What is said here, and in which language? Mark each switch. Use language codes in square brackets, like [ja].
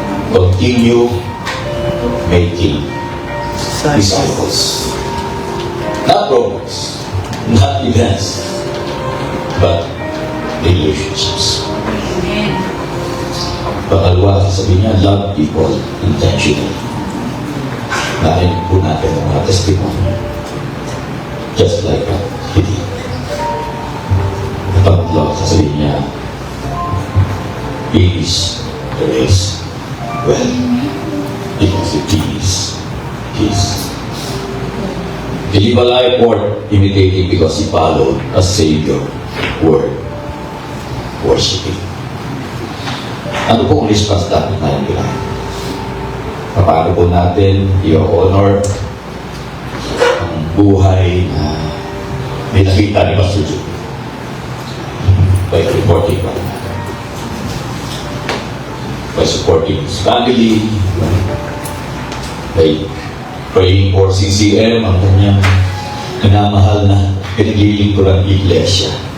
[en] Continue making disciples. Not programs, not events, but relationships. [tl] Pangalawa, sasabihin niya, [en] love people intentionally. [tl] Narinig po natin ang mga testimony. [en] Just like that, he did. [tl] Pangatlo, sasabihin niya, [en] finish the race well. Because it is His. He lived a life worth imitating because he followed a Savior word, worshiping. [tl] Ano po ang response dapat tayong ginawa? Paano po natin i-honor ang buhay na may nakita ni [en] Pastor Jude by reporting one another, by supporting his family, by praying for CCM, [tl] ang kanyang minamahal na pinaglilingkuran iglesia.